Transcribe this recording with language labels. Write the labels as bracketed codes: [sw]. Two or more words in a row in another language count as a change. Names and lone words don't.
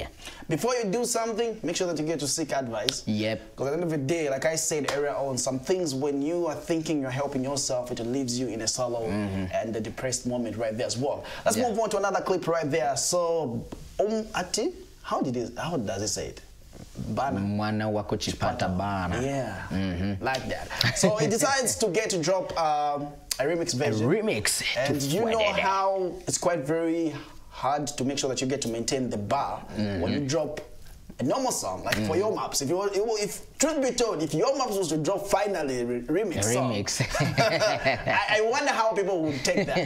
[en] Before you do something, make sure that you get to seek advice. Yep. Because at the end of the day, like I said earlier on, some things when you are thinking you're helping yourself, it leaves you in a sorrow and a depressed moment right there as well. Let's move on to another clip right there. So, Ati, how does it say it? [ny] Bana. Mwana wako chipata bana. [en] Yeah, like that. So he decides to drop a remix version. A remix. And you know how it's quite very hard to make sure that you get to maintain the bar when you drop a normal song, like for Your Maps. If truth be told, if Your Maps was to drop finally a remix song, I wonder how people would take that.